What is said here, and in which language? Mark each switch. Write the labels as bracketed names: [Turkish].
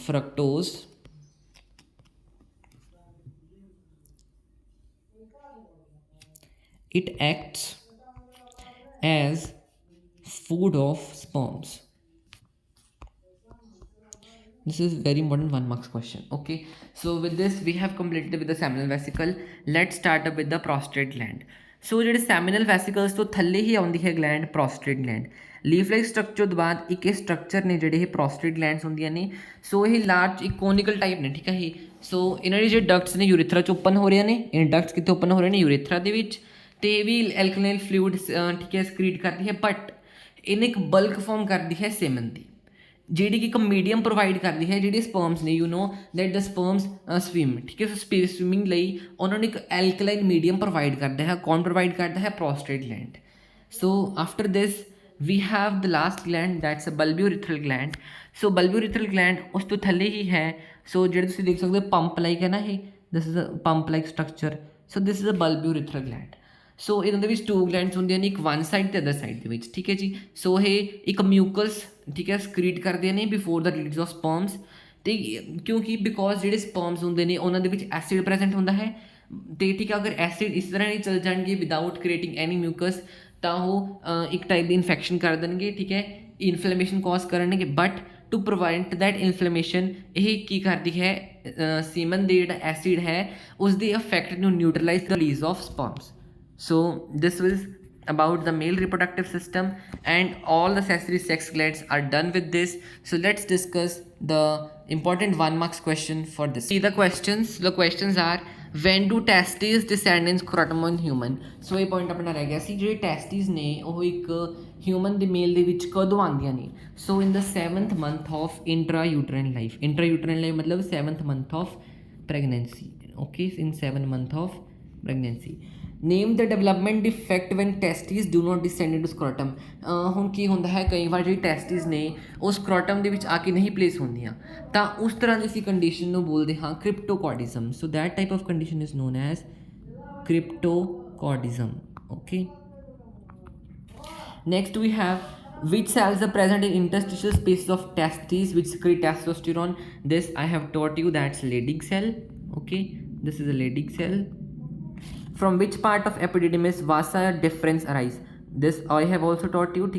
[English] Fructose it acts as food of sperms. This is very important 1 marks question. Okay, so with this we have completed with the seminal vesicle. Let's start up with the prostate gland. [Punjabi] So ਜਿਹੜੇ seminal vesicles ਤੋਂ ਥੱਲੇ ਹੀ ਆਉਂਦੀ ਹੈ gland prostate gland. Leaf like structure ਤੋਂ ਬਾਅਦ ਇੱਕ ਇਹ structure ਨੇ ਜਿਹੜੇ ਇਹ ਪ੍ਰੋਸਟੇਟ ਗਲੈਂਡਸ ਹੁੰਦੀਆਂ ਨੇ. ਸੋ ਇਹ ਲਾਰਜ ਇਕੋਨਿਕਲ ਟਾਈਪ ਨੇ. ਠੀਕ ਹੈ ਇਹ, ਸੋ ਇਹਨਾਂ ਦੇ ਜਿਹੜੇ ਡਕਟਸ ਨੇ ਯੂਰੇਥਰਾ 'ਚ ਓਪਨ ਹੋ ਰਹੇ ਨੇ. ਇਹ ਡਕਟਸ ਕਿੱਥੇ ਓਪਨ ਹੋ ਰਹੇ ਨੇ, ਯੂਰੇਥਰਾ ਦੇ ਵਿੱਚ. ਅਤੇ ਇਹ ਵੀ ਐਲਕਲਾਈਨ ਫਲੂਇਡ ਠੀਕ ਹੈ ਸਕ੍ਰੀਟ ਕਰਦੀ ਹੈ, ਬਟ ਇਹਨੇ ਇੱਕ ਬਲਕ ਫੋਰਮ ਕਰਦੀ ਹੈ ਸੇਮਨ ਦੀ, ਜਿਹੜੀ ਕਿ ਇੱਕ ਮੀਡੀਅਮ ਪ੍ਰੋਵਾਈਡ ਕਰਦੀ ਹੈ. ਜਿਹੜੇ ਸਪਰਮਸ ਨੇ, [English] You know that the sperms swim. [Punjabi] ਠੀਕ ਹੈ, ਸੋ ਸਵਿਮਿੰਗ ਲਈ ਉਹਨਾਂ ਨੂੰ ਇੱਕ ਐਲਕਲਾਈਨ ਮੀਡੀਅਮ ਪ੍ਰੋਵਾਈਡ ਕਰਦਾ ਹੈ. ਕੌਣ ਪ੍ਰੋਵਾਈਡ ਕਰਦਾ ਹੈ, prostate gland. [English] So after this we have the last gland, that's a bulbourethral gland. [Punjabi] So bulbourethral gland ਉਸ ਤੋਂ ਥੱਲੇ ਹੀ ਹੈ. ਸੋ ਜਿਹੜੇ ਤੁਸੀਂ ਦੇਖ ਸਕਦੇ ਹੋ ਪੰਪ ਲਾਈਕ ਹੈ ਨਾ, ਇਹ [English] This is a pump like structure. So this is a bulbourethral gland. [Punjabi] ਸੋ ਇਹਨਾਂ ਦੇ ਵਿੱਚ 2 ਗਲੈਂਡਸ ਹੁੰਦੀਆਂ ਨੇ, ਇੱਕ ਵਨ ਸਾਈਡ ਤੇ ਅਦਰ ਸਾਈਡ ਦੇ ਵਿੱਚ. ਠੀਕ ਹੈ ਜੀ, ਸੋ ਇਹ ਇੱਕ ਮਿਊਕਸ ਠੀਕ ਹੈ ਸਕ੍ਰੀਟ ਕਰਦੇ ਨੇ [English] Before the release of sperms. [Punjabi] ਅਤੇ ਕਿਉਂਕਿ ਬਿਕੋਜ਼ ਜਿਹੜੇ ਸਪਰਮਸ ਹੁੰਦੇ ਨੇ ਉਹਨਾਂ ਦੇ ਵਿੱਚ ਐਸਿਡ ਪ੍ਰੈਜ਼ੈਂਟ ਹੁੰਦਾ ਹੈ. ਅਤੇ ਠੀਕ ਹੈ, ਅਗਰ ਐਸਿਡ ਇਸ ਤਰ੍ਹਾਂ ਨਹੀਂ ਚੱਲ ਜਾਣਗੇ [English] without creating any mucus, [Punjabi] ਤਾਂ ਉਹ ਇੱਕ ਟਾਈਪ ਦੀ ਇਨਫੈਕਸ਼ਨ ਕਰ ਦੇਣਗੇ. ਠੀਕ ਹੈ, ਇਨਫਲੇਮੇਸ਼ਨ ਕੌਜ਼ ਕਰਨਗੇ. [English] but to prevent that inflammation, [Punjabi] ਇਹ ਕੀ ਕਰਦੀ ਹੈ, ਸੀਮਨ ਦੇ ਜਿਹੜਾ ਐਸਿਡ ਹੈ ਉਸ ਦੇ ਇਫੈਕਟ ਨੂੰ [English] Neutralise the release of sperms. So this was about the male reproductive system, and all the accessory sex glands are done with this. So let's discuss the important 1 marks question for this. See the questions are, when do testes descend in scrotum in human? [Punjabi] So ਇਹ point ਆਪਣਾ ਰਹਿ ਗਿਆ ਸੀ, ਜਿਹੜੇ ਟੈਸਟਿਸ ਨੇ ਉਹ ਇੱਕ human ਦੇ ਮੇਲ ਦੇ ਵਿੱਚ ਕਦੋਂ ਆਉਂਦੀਆਂ ਨੇ. [English] So in the 7th month of intrauterine life. intrauterine life ਮਤਲਬ 7th month of pregnancy. Okay, in 7th month of pregnancy. Name the development defect when testis do not descend into scrotum. [Punjabi] ਹੁਣ ਕੀ ਹੁੰਦਾ ਹੈ, ਕਈ ਵਾਰ ਜਿਹੜੀ ਟੈਸਟਿਸ ਨੇ ਉਹ ਸਕ੍ਰੋਟਮ ਦੇ ਵਿੱਚ ਆ ਕੇ ਨਹੀਂ ਪਲੇਸ ਹੁੰਦੀਆਂ, ਤਾਂ ਉਸ ਤਰ੍ਹਾਂ ਦੀ ਅਸੀਂ ਕੰਡੀਸ਼ਨ ਨੂੰ ਬੋਲਦੇ ਹਾਂ ਕ੍ਰਿਪਟੋਕॉर्डिज्म। [English] So that type of condition is known as cryptocordism. Okay, next we have which cells are present in interstitial spaces of testes which secrete testosterone. This I have taught you, that's Leydig cell. Okay, this is a Leydig cell. From which part of epididymis vasa difference arise? This I have also taught you.